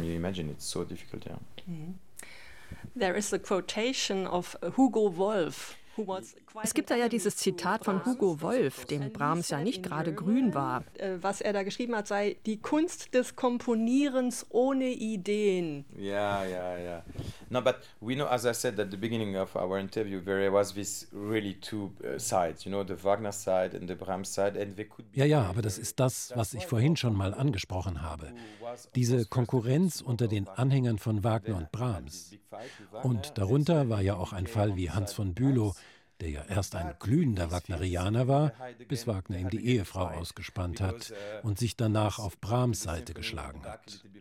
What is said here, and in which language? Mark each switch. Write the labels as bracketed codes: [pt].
[en] You imagine it's so difficult, yeah. There is a quotation of Hugo Wolf. [de] Es gibt da ja dieses Zitat von Hugo Wolf, dem Brahms ja nicht gerade grün war. Was er da geschrieben hat, sei die Kunst des Komponierens ohne Ideen. Ja, ja, ja. [en] No, but we know, as I said at the beginning of our interview, there was this really two sides, you know, the Wagner side and the Brahms side. And they could be [de] ja, ja, aber das ist das, was ich vorhin schon mal angesprochen habe. Diese Konkurrenz unter den Anhängern von Wagner und Brahms. Und darunter war ja auch ein Fall wie Hans von Bülow, der ja erst ein glühender Wagnerianer war, bis Wagner ihm die Ehefrau ausgespannt hat und sich danach auf Brahms Seite geschlagen hat.